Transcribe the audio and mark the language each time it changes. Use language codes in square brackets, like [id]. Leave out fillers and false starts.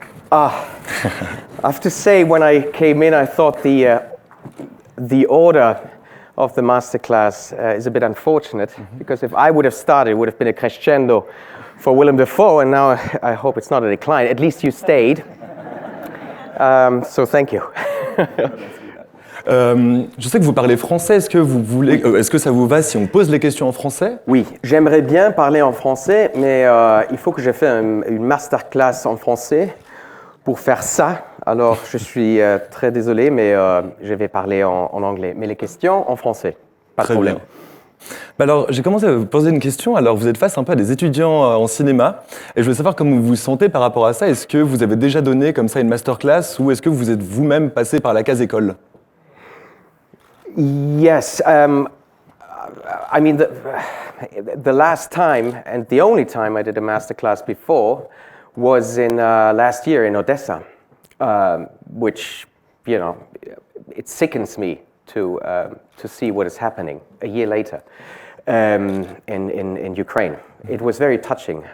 [en] I have to say, when I came in, I thought the order of the masterclass is a bit unfortunate, because if I would have started, it would have been a crescendo for Willem Dafoe, and now I hope it's not a decline. At least you stayed. So thank you. [fr] Je sais que vous parlez français. Est-ce que ça vous va si on pose les questions en français? Oui, j'aimerais bien parler en français, mais il faut que j'ai fait une masterclass en français pour faire ça. Alors, je suis très désolé, mais je vais parler en anglais. Mais les questions en français, pas de problème. Bien. Alors, j'ai commencé à vous poser une question. Alors, vous êtes face un peu à des étudiants en cinéma, et je voulais savoir comment vous vous sentez par rapport à ça. Est-ce que vous avez déjà donné comme ça une masterclass, ou est-ce que vous êtes vous-même passé par la case école? [en] Yes, I mean the last time and the only time I did a masterclass before was in last year in Odessa, which, you know, it sickens me to see what is happening a year later in Ukraine. It was very touching.